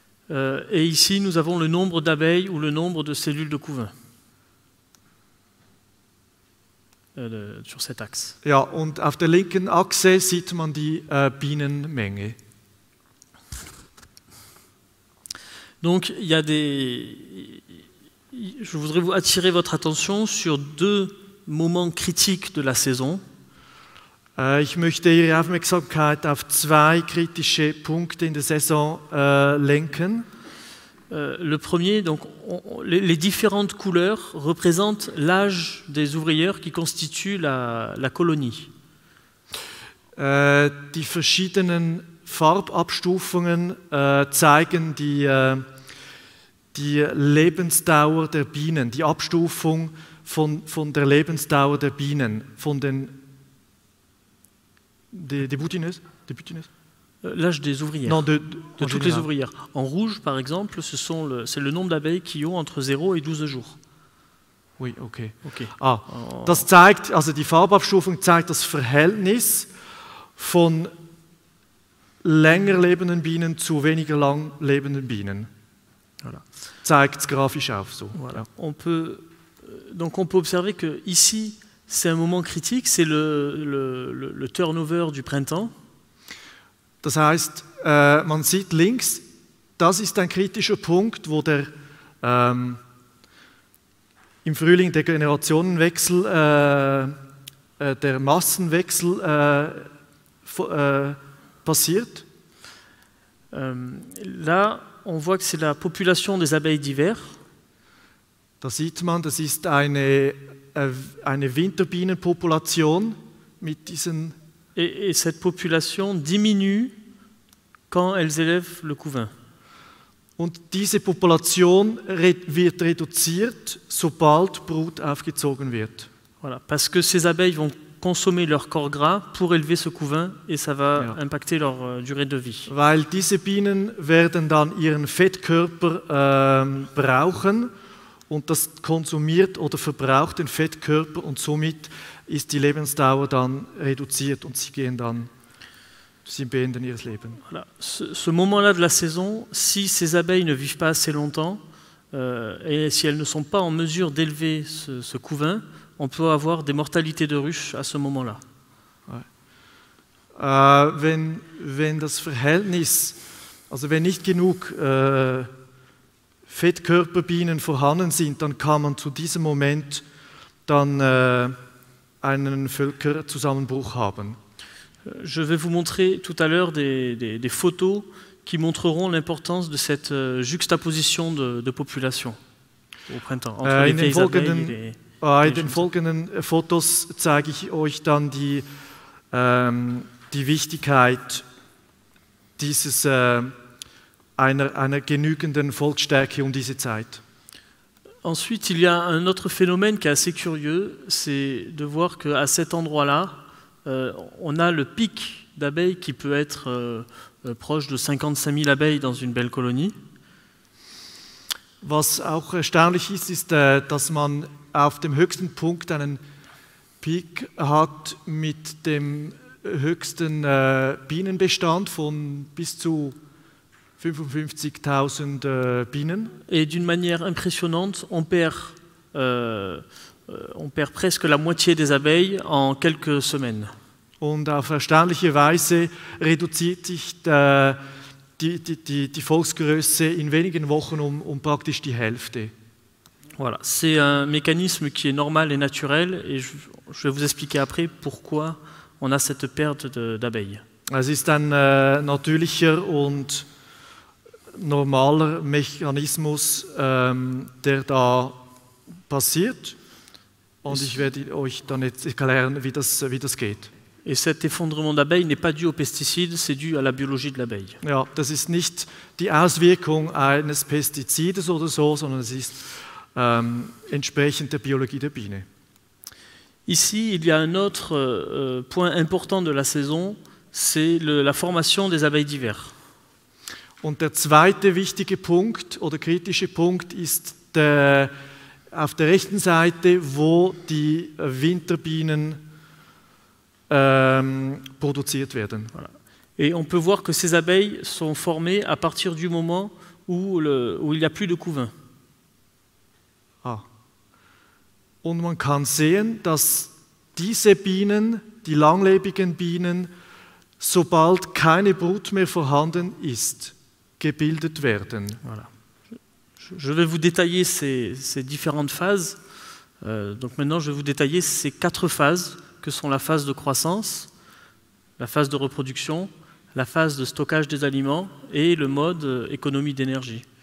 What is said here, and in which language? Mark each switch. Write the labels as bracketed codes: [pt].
[fr] Et ici, nous avons le nombre d'abeilles ou le nombre de cellules de couvain. Sur cet axe. [de] Ja, und auf der linken Achse sieht man die Bienenmenge. [fr] Donc, je voudrais vous attirer votre attention sur deux moments critiques de la saison. [de] Ich möchte Ihre Aufmerksamkeit auf zwei kritische Punkte in der Saison lenken. [fr] Le premier, donc, les différentes couleurs représentent l'âge des ouvrières qui constituent la colonie. [de] Die verschiedenen Farbabstufungen zeigen die Lebensdauer der Bienen, die Abstufung von der Lebensdauer der Bienen, von den [fr] des butineuses. L'âge des ouvrières, non, de toutes les ouvrières. En rouge, par exemple, c'est le nombre d'abeilles qui ont entre 0 et 12 jours. Oui, okay. Okay. [de] Das zeigt, also die Farbabstufung zeigt das Verhältnis von länger lebenden Bienen zu weniger lang lebenden Bienen. [fr] Voilà. [de] Zeigt es grafisch auf so. [fr] Voilà. [de] Ja. [fr] On peut observer que ici, c'est un moment critique, c'est le turnover du printemps. [de] Das heißt, man sieht links, das ist ein kritischer Punkt, wo im Frühling der Generationenwechsel, der Massenwechsel passiert. [fr] Là, on voit que c'est la population des abeilles d'hiver. [de] Da sieht man, das ist eine Winterbienenpopulation mit diesen. [fr] Et cette population diminue quand elles élèvent le couvain. [de] Und diese Population wird reduziert, sobald Brut aufgezogen wird. [fr] Voilà, parce que ces abeilles vont consommer leur corps gras pour élever ce couvain et ça va impacter leur durée de vie. [de] Weil diese Bienen werden dann ihren Fettkörper brauchen und das konsumiert oder verbraucht den Fettkörper und somit ist die Lebensdauer dann reduziert und sie beenden ihr Leben. [fr] Voilà. Ce moment-là de la saison, si ces abeilles ne vivent pas assez longtemps et si elles ne sont pas en mesure d'élever ce couvain, on peut avoir des mortalités de ruches à ce moment-là. [de] Wenn das Verhältnis, also wenn nicht genug Fettkörperbienen vorhanden sind, dann kann man zu diesem Moment dann einen Völkerzusammenbruch haben. [fr] Je vais vous montrer tout à l'heure des photos qui montreront l'importance de cette juxtaposition de population au printemps. [de] In den folgenden In den folgenden Fotos zeige ich euch dann die Wichtigkeit dieses, einer genügenden Volksstärke diese Zeit. [fr] Ensuite, il y a un autre phénomène qui est assez curieux, c'est de voir qu'à cet endroit-là, on a le pic d'abeilles qui peut être proche de 55 000 abeilles dans une belle colonie. [de] Was auch erstaunlich ist, ist, dass man auf dem höchsten Punkt einen Peak hat mit dem höchsten Bienenbestand von bis zu 55.000 Bienen. [fr] Et d'une manière impressionnante, on perd presque la moitié des abeilles en quelques semaines. [de] Und auf erstaunliche Weise reduziert sich die Volksgröße in wenigen Wochen um praktisch die Hälfte. [fr] Voilà, c'est un mécanisme qui est normal et naturel, et je vais vous expliquer après pourquoi on a cette perte d'abeilles. [de] Es ist ein natürlicher und normaler Mechanismus, der da passiert. Und ich werde euch dann jetzt erklären, wie das geht. [fr] Et cet effondrement d'abeilles n'est pas dû aux pesticides, c'est dû à la biologie de l'abeille. [de] Ja, das ist nicht die Auswirkung eines Pestizides oder so, sondern es ist entsprechend der Biologie der Biene. [fr] Ici, il y a un autre point important de la saison, c'est la formation des abeilles d'hiver. [de] Und der zweite wichtige Punkt oder kritische Punkt ist auf der rechten Seite, wo die Winterbienen produziert werden. [fr] Voilà. Et on peut voir que ces abeilles sont formées à partir du moment où il n'y a plus de couvain. [de] Und man kann sehen, dass diese Bienen, die langlebigen Bienen, sobald keine Brut mehr vorhanden ist, gebildet werden. [fr] Voilà. Je vais vous détailler ces différentes phases. Donc maintenant, je vais vous détailler ces 4 phases, que sont la phase de croissance, la phase de reproduction, la phase de stockage des aliments et le mode économie d'énergie.